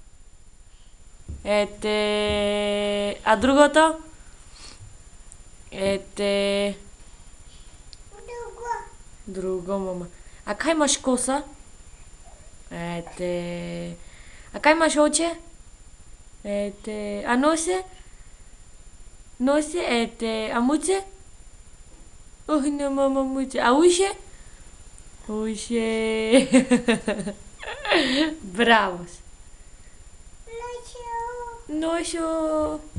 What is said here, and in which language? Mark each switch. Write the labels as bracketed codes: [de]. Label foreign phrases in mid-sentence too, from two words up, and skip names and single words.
[mk] Ете, а другото? Ете. Друго, мама. А кај имаш коса? Ете. А кај имаш оче? А носие? Носие, а муце? [en] Oh, no, [mk] мама муце. А уше? Уше. Бравос. Ношо.